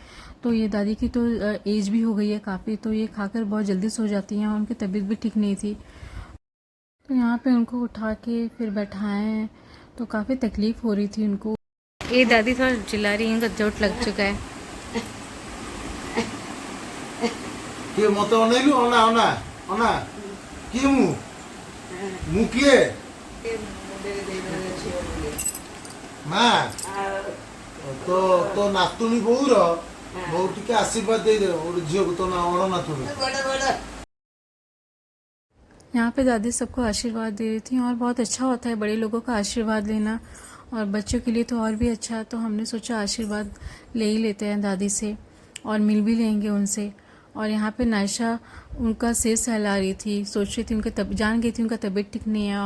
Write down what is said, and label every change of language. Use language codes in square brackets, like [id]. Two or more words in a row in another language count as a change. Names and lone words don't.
[hi] तो ये दादी की तो एज भी हो गई है काफ़ी, तो ये खाकर बहुत जल्दी सो जाती हैं और उनकी तबीयत भी ठीक नहीं थी। तो यहाँ पे उनको उठा के फिर बैठाएं तो काफ़ी तकलीफ़ हो रही थी उनको। ये दादी थोड़ा चिल्ला रही है, इनका चोट लग चुका है। [or] କିଏ ମତେ ଅନେଇଲୁ ଅନା ଅନା ଅନା କିଏ ମୁଁ କିଏ ମା ତ ତୋ ନାତୁଣୀ ବୋଉର ବୋଉ ଟିକେ ଆଶୀର୍ବାଦ ଦେଇଦେ ଗୋଟେ ଝିଅକୁ ତ ନା ଅଣ ନାତୁଣୀ [hi] यहाँ पे दादी सबको आशीर्वाद दे रही थी और बहुत अच्छा होता है बड़े लोगों का आशीर्वाद लेना और बच्चों के लिए तो और भी अच्छा। तो हमने सोचा आशीर्वाद ले ही लेते हैं दादी से और मिल भी लेंगे उनसे। और यहाँ पे नायशा उनका सिर सहला रही थी, सोच रही थी उनका जान गई थी उनका तबीयत ठीक नहीं है।